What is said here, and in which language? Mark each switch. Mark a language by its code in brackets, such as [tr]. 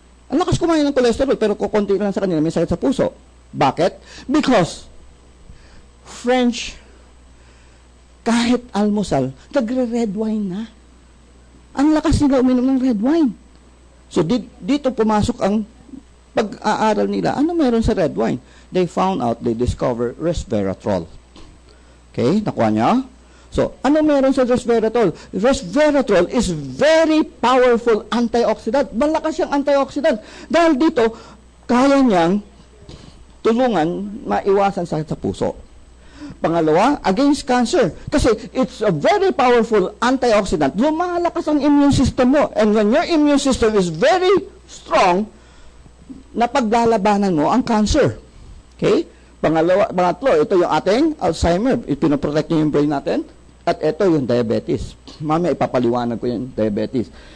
[tl] Ang lakas kumain ng cholesterol, pero kukunti lang sa kanila, may sakit sa puso. Bakit? [en] Because [tl] French, kahit almusal, nagre-red wine na. Ang lakas nila uminom ng red wine. So, dito pumasok ang pag-aaral nila. Ano meron sa red wine? [en] They found out, they discover resveratrol. Okay? [tl] Nakuha niya? [en] So, [tl] ano meron sa resveratrol? [en] Resveratrol is very powerful antioxidant. [tl] Malakas siyang antioxidant. Dahil dito, kaya niyang tulungan maiwasan sakit sa puso. Pangalawa, [en] against cancer. Kasi it's a very powerful antioxidant. [tl] Lumalakas ang immune system mo. [en] And when your immune system is very strong, [tl] napaglalabanan mo ang cancer. [en] Okay? [tl] Pangatlo, ito yung ating Alzheimer. Pinoprotect niyo yung brain natin. At ito yung diabetes. Mamaya ipapaliwanag ko yung diabetes.